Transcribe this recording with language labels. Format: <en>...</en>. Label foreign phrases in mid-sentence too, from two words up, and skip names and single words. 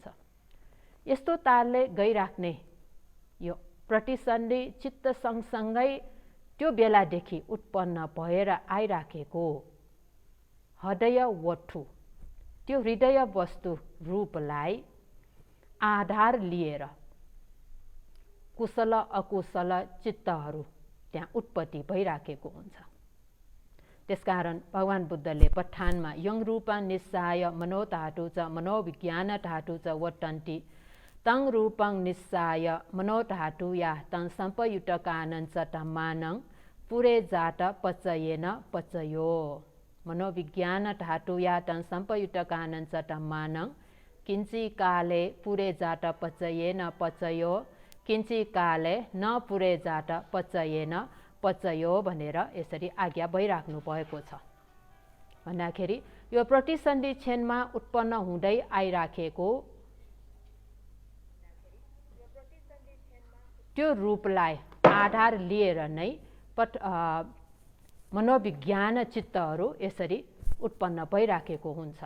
<ne>यस्तो तालले गइराख्ने यो प्रतिसन्धि चित्त सँगसँगै त्यो बेलादेखि उत्पन्न भएर आइराखेको हृदयवठु, त्यो हृदय वस्तु रूपलाई आधार लिएर कुशल अकुशल चित्तहरू त्यहाँ उत्पत्ति भइराखेको हुन्छ। त्यसकारण भगवान बुद्धले पठानमा</ne> <pi>यङ रूपा निस्साय मनोधातु च मनोविज्ञान धातु च वर्तन्ति तं रूपं निस्साय मनोधातु या तं सम्पयुतकानञ्च धम्मानं पुरे जात पचयेन पचयो। मनोविज्ञान धातु या तं सम्पयुतकानञ्च धम्मानं किञ्चि काले पुरे जात पचयेन पचयो, किञ्चि काले न पुरे जात पचयेन पचयो</pi> <ne>भनेर यसरी आज्ञा भइराख्नु भएको छ। भन्दाखेरि यो प्रतिसन्धि क्षणमा उत्पन्न हुँदै आइराखेको त्यो रूपलाई आधार लिएर नै मनोविज्ञान चित्तहरू यसरी उत्पन्न भइराखेको हुन्छ।</ne>